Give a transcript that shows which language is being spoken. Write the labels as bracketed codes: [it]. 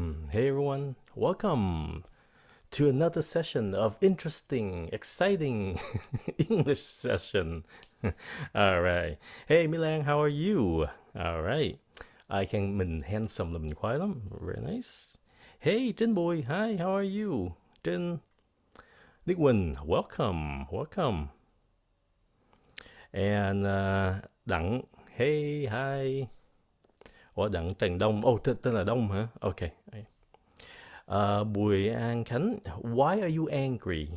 [en] Hey everyone, welcome to another session of interesting, exciting English session. All right. Hey Milan, how are you? All right. [vi] Mình handsome là mình khoái lắm. [en] Very nice. Hey Trinh Bùi, hi, how are you? Trinh, Nick Quỳnh, welcome, welcome. And Đặng, hey, hi. [vi] Ủa Đặng Trần Đông, tên là Đông hả? Ok. [en] Bùi An Khánh, why are you angry?